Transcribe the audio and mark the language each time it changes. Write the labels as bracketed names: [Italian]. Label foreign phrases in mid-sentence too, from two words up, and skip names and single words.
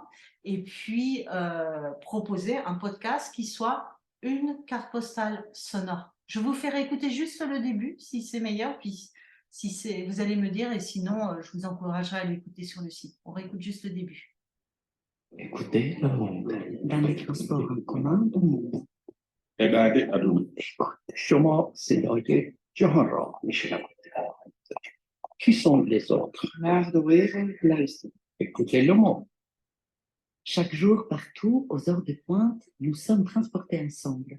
[French] Et puis, proposer un podcast qui soit une carte postale sonore. Je vous ferai écouter juste le début, si c'est meilleur, puis si c'est, vous allez me dire, et sinon, je vous encouragerai à l'écouter sur le site. On réécoute juste le début. Écoutez le monde, dans les transports en commun du monde. Écoute, [Persian] شما صدای جهان را میشنوید. [French] Qui sont les autres? Écoutez le monde. Chaque jour, partout, aux heures de pointe, nous sommes transportés ensemble.